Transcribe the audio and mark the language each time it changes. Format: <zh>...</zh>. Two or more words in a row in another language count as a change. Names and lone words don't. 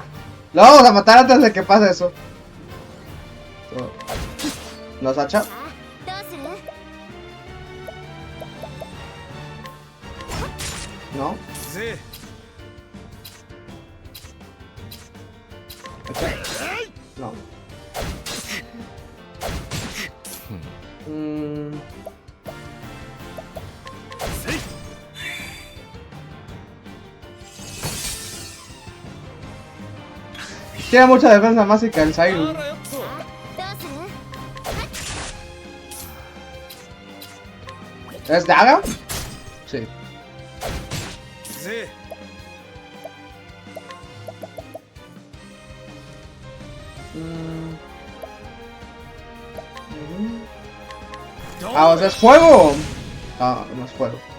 <es>Lo vamos a matar antes de que pase eso. ¿Nos hacha?</es> <ja>どうする？</ja> <es>No. ぜ No. Mm. Tiene mucha defensa básica el Cyrus.</es> <ja>どうする？</ja> <es>¿Es daga? Sí. ぜ Ah, o sea, es fuego. Ah, no es fuego.</es>